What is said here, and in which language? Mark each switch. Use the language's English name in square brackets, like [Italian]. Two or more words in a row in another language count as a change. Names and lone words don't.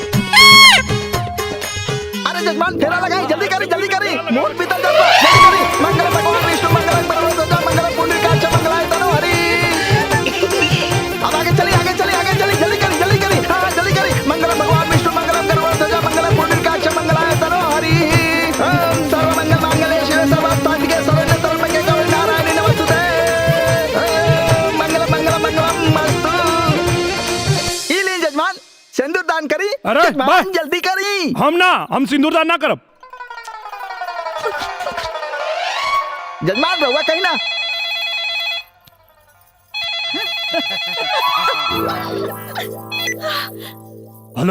[Bhojpuri] अरे जजमान फेरा लगाई, जल्दी करी जल्दी करी। मोर पीतल जल्दी करी। [Sanskrit] मंगल भगवान विष्णु मंगल परमेश्वर मंगल पुण्यकांच मंगलाय तनो हरि। [Bhojpuri] अब आगे चली आगे चली आगे चली, जल्दी करी जल्दी करी। हाँ जल्दी करी। [Sanskrit] मंगल भगवान विष्णु मंगल परमेश्वर मंगल पुण्यकांच मंगलाय तनो हरि। सर्व मंगल मांगल्ये शिवे सर्वार्थसाधिके शरण्ये त्र्यंबके गौरी नारायणी नमोस्तुते। मंगल मंगल मंगलम अस्तु। [Bhojpuri] ई ली जजमान, सिंदूर दान करी। अरे, जजमान जल्दी करी। हम सिंदूर दान ना करब। जजमान रहुआ कहीं ना। हेलो,